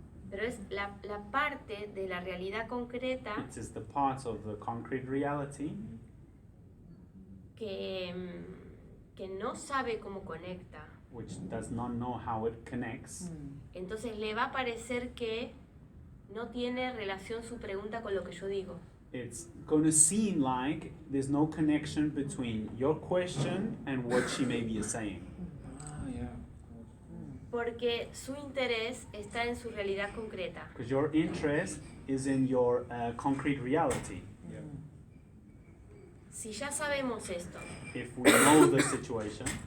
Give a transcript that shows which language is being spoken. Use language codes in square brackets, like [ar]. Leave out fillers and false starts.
[es] Pero es la parte de la realidad concreta [en] It is the parts of the concrete reality [es] que no sabe cómo conecta. [en] which does not know how it connects. [es] Entonces le va a parecer que no tiene relación su pregunta con lo que yo digo. [en] It's going to seem like there's no connection between your question and what she may be saying. Ah, yeah. [es] Porque su interés está en su realidad concreta. [en] Because your interest is in your concrete reality. Yeah. [es] Si ya sabemos esto, [en] if we know the situation,